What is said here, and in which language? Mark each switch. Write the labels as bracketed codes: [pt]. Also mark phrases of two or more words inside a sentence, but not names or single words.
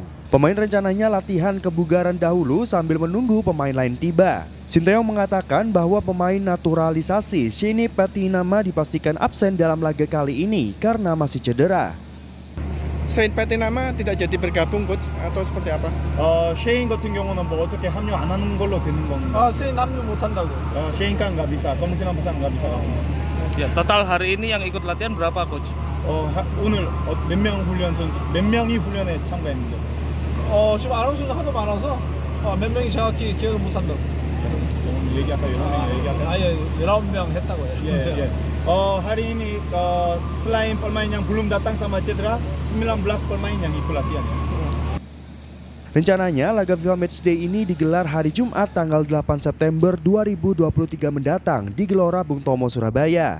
[id] Pemain rencananya latihan kebugaran dahulu sambil menunggu pemain lain tiba. Sinteyong mengatakan bahwa pemain naturalisasi Shane Patinama dipastikan absen dalam laga kali ini karena masih cedera. Shane Patinama tidak jadi bergabung, coach, atau seperti apa? [ko] Shane 같은 경우는 뭐 어떻게 합류 안 하는 걸로 되는 건가요? Shane 합류 못 한다고. [id] Shane kan nggak bisa, kemungkinan besar nggak bisa. Ya, total hari ini yang ikut latihan berapa, coach? [ko] 오늘 몇 명 훈련 선수, 몇 명이 훈련에 참가했는데? 지금 아는 선수 하도 많아서 몇 명이 정확히 기억을 못 한다고. 얘기할까요? 아예 19명 했다고요. 예. [id] Hari ini selain pemain yang belum datang sama cedera, 19 pemain yang ikut latihan. Rencananya laga FIFA Matchday ini digelar hari Jumat tanggal 8 September 2023 mendatang di Gelora Bung Tomo, Surabaya.